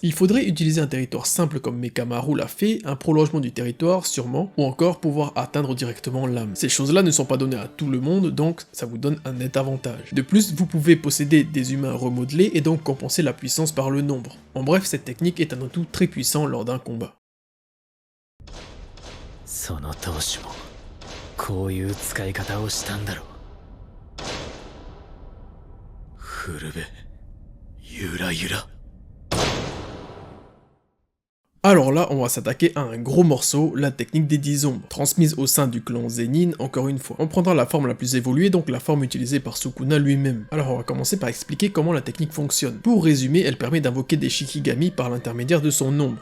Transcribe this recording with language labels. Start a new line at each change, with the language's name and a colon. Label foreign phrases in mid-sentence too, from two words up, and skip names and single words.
French: Il faudrait utiliser un territoire simple comme Mekamaru l'a fait, un prolongement du territoire sûrement, ou encore pouvoir atteindre directement l'âme. Ces choses-là ne sont pas données à tout le monde, donc ça vous donne un net avantage. De plus, vous pouvez posséder des humains remodelés et donc compenser la puissance par le nombre. En bref, cette technique est un atout très puissant lors d'un combat.
Japanese: その当主もこういう使い方をしたんだろう。古部ゆらゆら。
French: Alors là, on va s'attaquer à un gros morceau, la technique des 10 ombres, transmise au sein du clan Zenin, encore une fois. On prendra la forme la plus évoluée, donc la forme utilisée par Sukuna lui-même. Alors on va commencer par expliquer comment la technique fonctionne. Pour résumer, elle permet d'invoquer des Shikigami par l'intermédiaire de son ombre.